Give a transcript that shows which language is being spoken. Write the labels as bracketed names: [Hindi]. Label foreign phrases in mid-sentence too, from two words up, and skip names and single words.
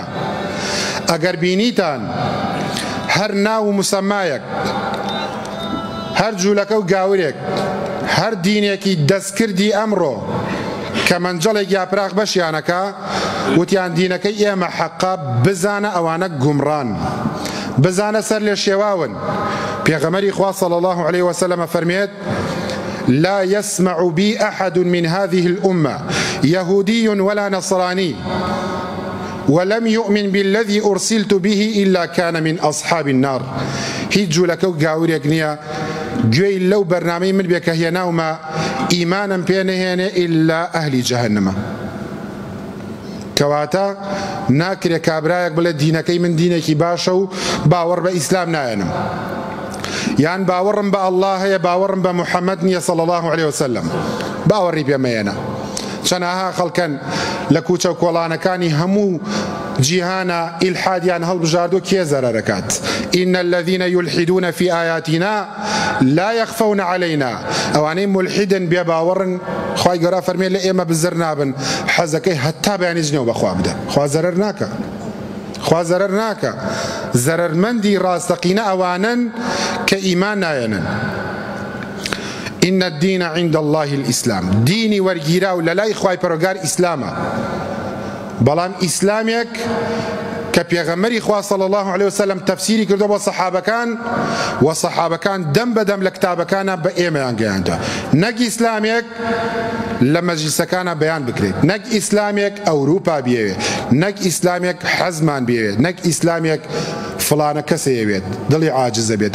[Central Kurdish] ئەگەر بینیتان هەر ناو و موسەمایەک، هەر جوولەکە و گاورێک، هەر دینێکی دەستکردی ئەمڕۆ کە مەنجەڵێک یاپراغ بەشیانەکە، وتیان دینەکەی ئێمە حەقا، بزانە ئەوانە گومڕان، بزانە سەر لێ شێواون. پێغەمبەری خوا [Arabic] صلی الله عليه وسلم فەرمێت: لا يسمع بي أحد من هذه الأمة يهودي ولا نصراني ولم يؤمن بالذي أرسلت به إلا كان من أصحاب النار. [Central Kurdish] هیچ جوولەکە و گاورێک نییە گوێی لەو بەرنامەی من بێ کە هێناومە ئیمانم پێ نەهێنێ ئیلا ئەهلی جەهەنەمە. کەواتە ناکرێ کابرایەک بڵێ دینەکەی من دینێکی باشە و باوەڕ بە ئیسلام نایەنم، یان باوەڕم بە ئەڵڵا هەیە باوەڕم بە موحەممەد نییە [Arabic] صلی الله عليه وسلم، [Central Kurdish] باوەڕی پێمەیەنە. چەنەها خەڵکەن لە کوچە و کۆڵانەکانی هەموو جیهانە ئیلحادیان هەڵبژاردو، کێ زەرەرەکات؟ [Arabic] إن الذين يلحدون في آياتنا لا يخفون علينا. [Central Kurdish] ئەوانەی ملحدن بێ باوەڕن، خوای گەورە فەرمێ لە ئێمە بزر نابن، حەزەکەی هەتا بەیانی جنێو بەخوا بدە. خوا زەرەر ناکە، خوا زەرەر ناکە. زەرەرمەندی ڕاستەقینە ئەوانن کە ئیمان نایەنن. [Arabic] إن الدين عند الله الإسلام. [Central Kurdish] دینی وەرگیرا و لە لای خوای پەروەردگار ئیسلامە. بەڵام ئیسلامێک کە پێغەمبەری خوا [Arabic] صلی الله عليه وسلم [Central Kurdish] تەفسیری کردو بۆ سەحابەکان، و سەحابەکان دەم بەدەم لە کتابەکانە بە ئێمەیان گەیاندووە. نەک ئیسلامێک لە مەجلیسەکانە بەیان بکرێت، نەک ئیسلامێک ئەوروپا بێوێ، نەک ئیسلامێک حەزمان بێوێت، نەک ئیسلامێک فلانە کەسەیەوێت دڵی عاجزە بێت.